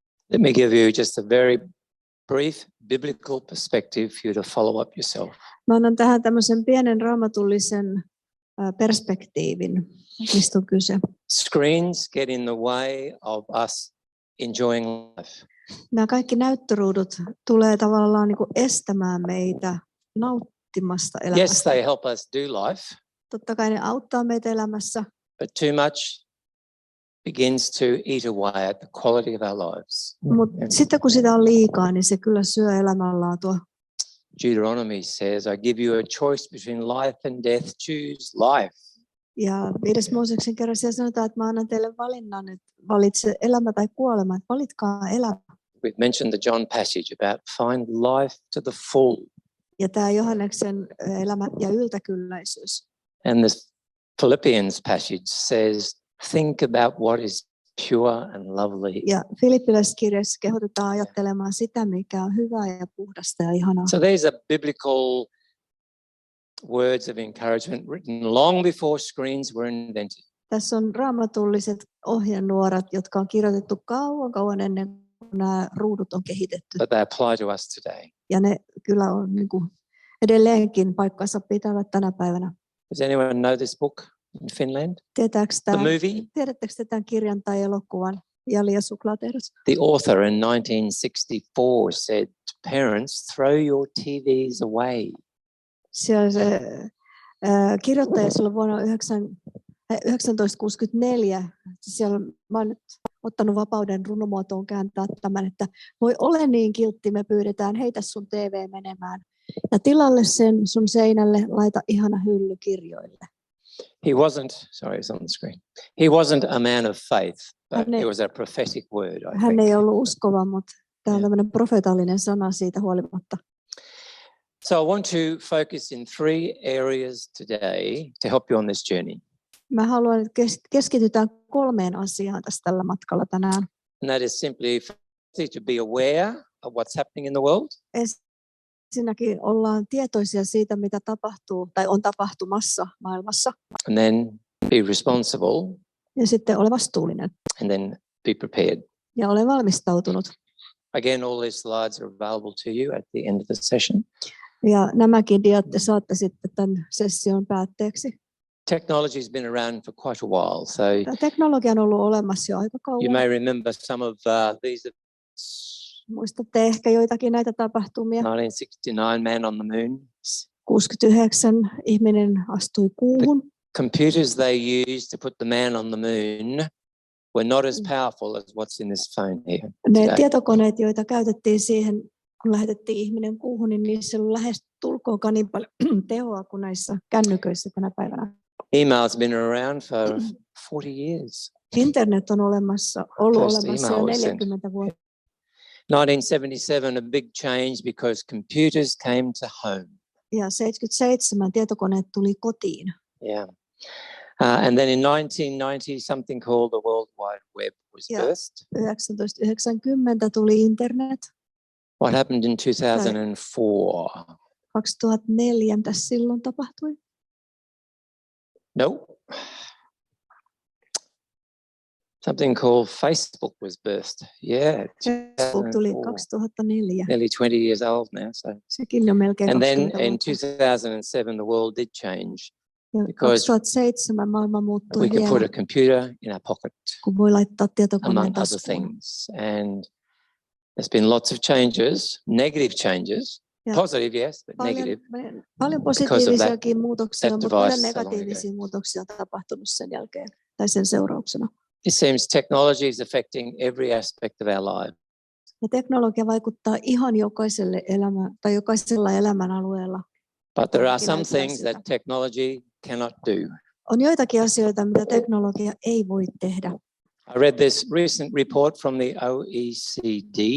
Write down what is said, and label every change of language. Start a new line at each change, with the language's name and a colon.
English: Let me give you just a very brief biblical perspective for you to follow up yourself.
Finnish: Mä annan tähän tämmöisen pienen raamatullisen perspektiivin, mistä on kyse.
English: Screens get in the way of us enjoying life.
Finnish: Nämä kaikki näyttöruudut tulee tavallaan niin kuin estämään meitä nauttimasta elämästä.
English: Yes, they help us do life.
Finnish: Totta kai ne auttaa meitä elämässä.
English: But too much begins to eat away at the quality of our lives.
Finnish: Mutta sitten kun sitä on liikaa, niin se kyllä syö elämänlaatua.
English: Deuteronomy says, I give you a choice between life and death. Choose life.
Finnish: Ja 5. Mooseksen kerran siellä sanotaan, että mä annan teille valinnan, että valitse elämä tai kuolema, että valitkaa elämä.
English: We've mentioned the John passage about find life to the full.
Finnish: Ja tämä Johanneksen elämä ja yltäkylläisyys.
English: And this Philippians passage says, think about what is pure and lovely.
Finnish: Ja Filippiläiskirjassa kehotetaan ajattelemaan sitä, mikä on hyvää ja puhdasta ja ihanaa.
English: So these are biblical words of encouragement written long before screens were invented.
Finnish: Tässä on raamatulliset ohjenuorat, jotka on kirjoitettu kauan ennen kuin nämä ruudut on kehitetty.
English: But they apply to us today.
Finnish: Ja ne kyllä on niin kuin edelleenkin paikkansa pitävät tänä päivänä.
English: Does anyone know this book in Finland?
Finnish: Tiedättekö tämän kirjan tai elokuvan Jali ja suklaatehdas?
English: The author in 1964 said to parents, throw your TVs away.
Finnish: Siellä se kirjoittaja silloin vuonna 1964, siellä mä oon nyt ottanut vapauden runomuotoon kääntää tämän, että voi ole niin kiltti, me pyydetään, heitä sun TV menemään. Ja tilalle sen sun seinälle laita ihana hylly kirjoille.
English: He it's on the screen. He wasn't a man of faith, but it was a prophetic word, I think.
Finnish: Hän ei ollut uskova, mutta tämä on tämmöinen profeetallinen sana siitä huolimatta.
English: So I want to focus in 3 areas today to help you on this journey.
Finnish: Mä haluan, että keskitytään 3 asiaan tässä tällä matkalla tänään.
English: And that is simply to be aware of what's happening in the world.
Finnish: Ensinnäkin ollaan tietoisia siitä, mitä tapahtuu tai on tapahtumassa maailmassa.
English: And then be responsible.
Finnish: Ja sitten ole vastuullinen.
English: And then be prepared.
Finnish: Ja ole valmistautunut.
English: Again, all these slides are available to you at the end of the session.
Finnish: Ja nämäkin diat te saatte sitten tämän session päätteeksi.
English: Technology has been around for quite a while, so
Finnish: teknologia on ollut olemassa jo aika kauan.
English: you may remember some of these.
Finnish: Muistatte ehkä joitakin näitä tapahtumia.
English: 1969, man on the moon.
Finnish: 69 ihminen astui kuuhun.
English: Computers they used to put the man on the moon were not as powerful as what's in this phone here.
Finnish: Ne tietokoneet, joita käytettiin siihen, kun lähetettiin ihminen kuuhun, niin niissä oli lähes tulkoonkaan niin paljon tehoa kuin näissä kännyköissä tänä päivänä.
English: Email has been around for 40 years.
Finnish: Internet on ollut olemassa jo 40 vuotta.
English: 1977, a big change because computers came to home.
Finnish: Ja 77 tietokoneet tuli kotiin.
English: Yeah. And then in 1990, something called the World Wide Web was birthed.
Finnish: 1990 tuli internet.
English: What happened in 2004?
Finnish: 2004, mitä silloin tapahtui?
English: No. Something called Facebook was birthed. Yeah.
Finnish: Facebook tuli 2004.
English: Nearly 20 years old now. So.
Finnish: Sekin on melkein 20
English: And then
Finnish: vuotta.
English: in 2007 the world did change.
Finnish: Ja 2007 maailma muuttui
English: we could
Finnish: vielä,
English: put a computer in our pocket,
Finnish: kun voi laittaa tietokoneen
English: among other
Finnish: taskuun.
English: things. And there's been lots of changes, negative changes, positive yes, but negative.
Finnish: Paljon positiivisiakin muutoksia, mutta paljon negatiivisia muutoksia on tapahtunut sen jälkeen tai sen seurauksena.
English: It seems technology is affecting every aspect of our life.
Finnish: Ja teknologia vaikuttaa ihan jokaisella elämän alueella.
English: But there are some things that technology cannot do.
Finnish: On joitakin asioita, mitä teknologia ei voi tehdä.
English: I read this recent report from the OECD.